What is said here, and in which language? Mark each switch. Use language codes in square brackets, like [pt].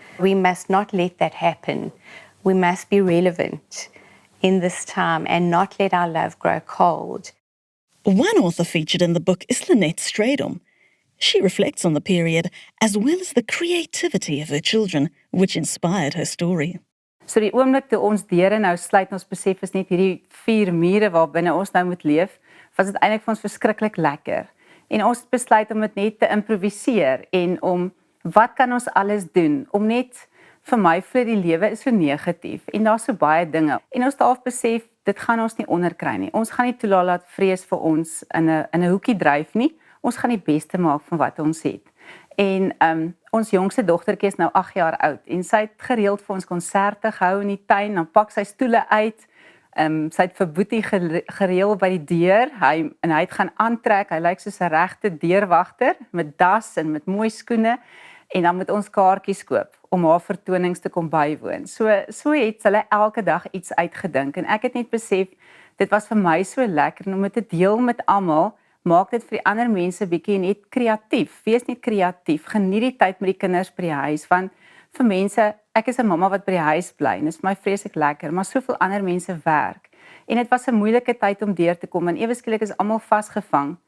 [en] We must not let that happen. We must be relevant in this time and not let our love grow cold. One author featured in the book is Lynette Stradom. She reflects on the period as well as the creativity of her children, which inspired her story. [af] So die oomblik toe ons deure nou sluit, ons besef is net hierdie 4 mure waar binne ons nou moet leef, was dit eintlik vir ons verskriklik lekker. En ons het besluit om dit net te improviseer en om wat kan ons alles doen om net vir my vir die lewe is so negatief en daar's so baie dinge. En ons het besef dit gaan ons nie onderkry nie. Ons gaan nie toelaat dat vrees vir ons in 'n hoekie dryf nie. Ons gaan die beste maak van wat ons het. En ons jongste dogtertjie is nou 8 jaar oud en sy het gereeld vir ons konserte gehou in die tuin, dan pak sy stoele uit. Sy het vir Boetie gereël by die deur. Hy het gaan aantrek. Hy lyk soos 'n regte deurwagter met das en met mooi skoene, en dan moet ons kaartjies koop om haar vertonings te kom bywoon. So het hulle elke dag iets uitgedink, en ek het net besef dit was vir my so lekker om dit te deel met almal. Maak dit vir die ander mense bietjie net kreatief. Wees net kreatief. Geniet die tyd met die kinders by die huis, want vir mense, ek is 'n mamma wat by die huis bly en dit is vir my vreeslik lekker, maar soveel ander mense werk. En dit was 'n moeilike tyd om deur te kom, en ewe skielik is almal vasgevang.